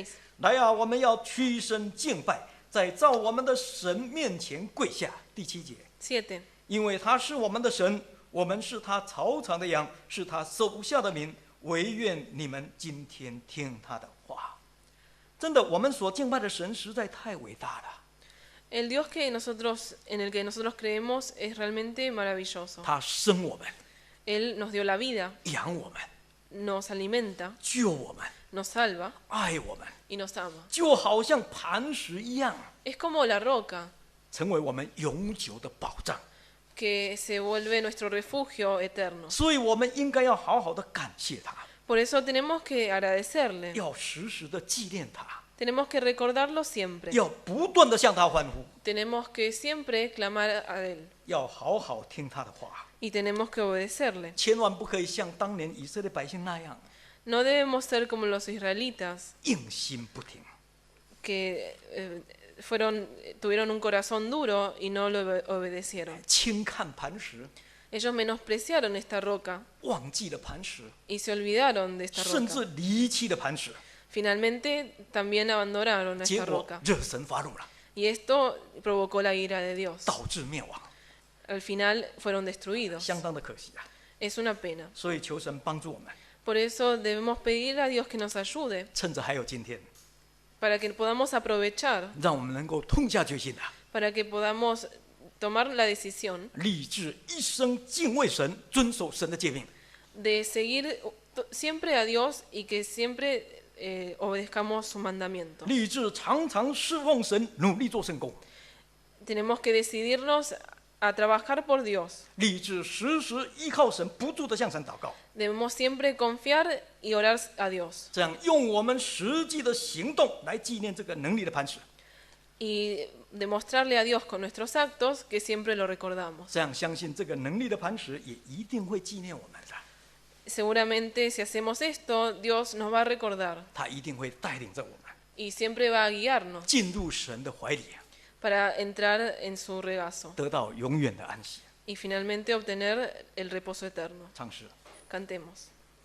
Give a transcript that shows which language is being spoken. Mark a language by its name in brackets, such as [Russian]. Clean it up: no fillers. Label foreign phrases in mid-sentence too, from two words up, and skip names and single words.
[Chinese] 来啊，我们要屈身敬拜，在造我们的神面前跪下。第7节， 7, 因为他是我们的神，我们是他草场的羊，是他手下的民，唯愿你们今天听他的话。真的，我们所敬拜的神实在太伟大了。 [Spanish] El Dios en el que nosotros creemos es realmente maravilloso. [Chinese] 他生我们， [Spanish] Él nos dio la vida, [Chinese] 养我们， [Spanish] nos alimenta, [Chinese] 救我们， [Spanish] nos salva [Chinese] 爱我们， [Spanish] y nos ama. [Chinese] 就好像磐石一样， [Spanish] Es como la roca [Chinese] 成为我们永久的保障。 [Spanish] que se vuelve nuestro refugio eterno. [Chinese] 所以我们应该要好好的感谢他， [Spanish] Por eso tenemos que agradecerle, [Chinese] 要时时的纪念他， [Spanish] tenemos que recordarlo siempre, [Chinese] 要不断的向他欢呼， [Spanish] tenemos que siempre clamar a Él [Chinese] 要好好听他的话， [Spanish] y tenemos que obedecerle. [Chinese] 千万不可以像当年以色列百姓那样 [Spanish] No debemos ser como los israelitas [Chinese] 硬心不听。 [Spanish] que tuvieron un corazón duro y no lo obedecieron. [Chinese] 轻看磐石， [Spanish] Ellos menospreciaron esta roca [Chinese] 忘记了磐石， [Spanish] y se olvidaron de esta [Chinese] 甚至 [Spanish] roca. [Chinese] 离弃了磐石， [Spanish] Finalmente también abandonaron a [Chinese] 结 [Spanish] esta [Chinese] 果 [Spanish] roca. [Chinese] 惹神发怒了， [Spanish] Y esto provocó la ira de Dios. [Chinese] 导致灭亡， [Spanish] Al final fueron destruidos. [Chinese] 相当的可惜啊！ [Spanish] Es una pena. [Chinese] 所以求神帮助我们， [Spanish] Por eso debemos pedir a Dios que nos ayude [Chinese] 趁着还有今天， [Spanish] para que podamos aprovechar, [Chinese] 让我们能够痛下决心的， [Spanish] para que podamos tomar la decisión [Chinese] 立志一生敬畏神，遵守神的诫命， [Spanish] de seguir siempre a Dios y que siempre obedezcamos su mandamiento. [Chinese] 立志常常侍奉神，努力做圣工， [Spanish] Tenemos que decidirnos a trabajar por Dios. [Chinese] 立志时时依靠神，不住的向神祷告， [Spanish] Debemos siempre confiar y orar a Dios [Chinese] 这样用我们实际的行动来纪念这个能力的磐石， [Spanish] y demostrarle a Dios con nuestros actos que siempre lo recordamos. [Chinese] 这样相信这个能力的磐石也一定会纪念我们的， [Spanish] Seguramente si hacemos esto, Dios nos va a recordar [Chinese] 他一定会带领着我们 [Spanish] y siempre va a guiarnos [Chinese] 进入神的怀里， [Spanish] para entrar en su regazo [Chinese] 得到永远的安息。 [Spanish] y finalmente obtener el reposo eterno. [Chinese] 唱诗。 [Spanish] Cantemos.